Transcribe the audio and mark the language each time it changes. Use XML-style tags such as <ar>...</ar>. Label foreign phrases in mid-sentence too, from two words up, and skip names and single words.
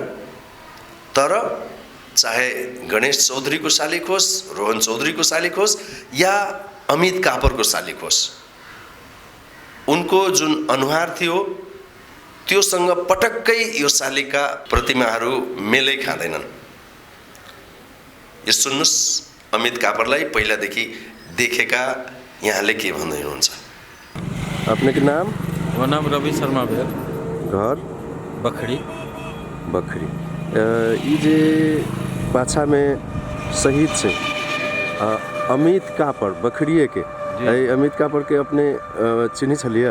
<ne>तर चाहे गणेश चौधरीको शालिग होस्, रोहन चौधरीको शालिग होस् या अमित कापरको शालिग होस्, उनको जुन अनुहार थियो त्योसँग पटक्कै यो शालिगका प्रतिमाहरू मेलै खाँदैनन्। यो सुन्नुस्, अमित कापरलाई पहिलादेखि देखेका यहाँले के भन्दै हुनुहुन्छ?</ne> <mai>अपने के नाम? वो नाम रवि शर्मा भेल। घर? बखरी। बखरी। ई जे पाछा में शहीद से अमित कापर बखरिए के अमित कापर के अपने चिन्ही छलिए?</mai>